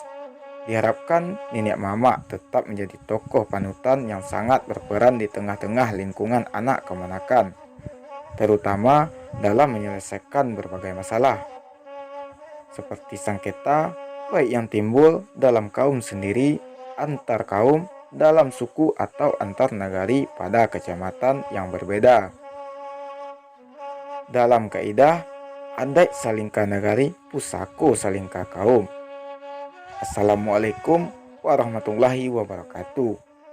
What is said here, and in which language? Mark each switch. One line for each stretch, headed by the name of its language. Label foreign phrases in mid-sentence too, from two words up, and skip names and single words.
Indonesian: Diharapkan nenek mama tetap menjadi tokoh panutan yang sangat berperan di tengah-tengah lingkungan anak kemanakan, terutama dalam menyelesaikan berbagai masalah, seperti sengketa baik yang timbul dalam kaum sendiri, antar kaum, dalam suku, atau antar nagari pada kecamatan yang berbeda. Dalam kaidah adat
Minangkabau: salingka nagari, pusako salingka kaum.
Arabic: السلام عليكم ورحمة الله وبركاته.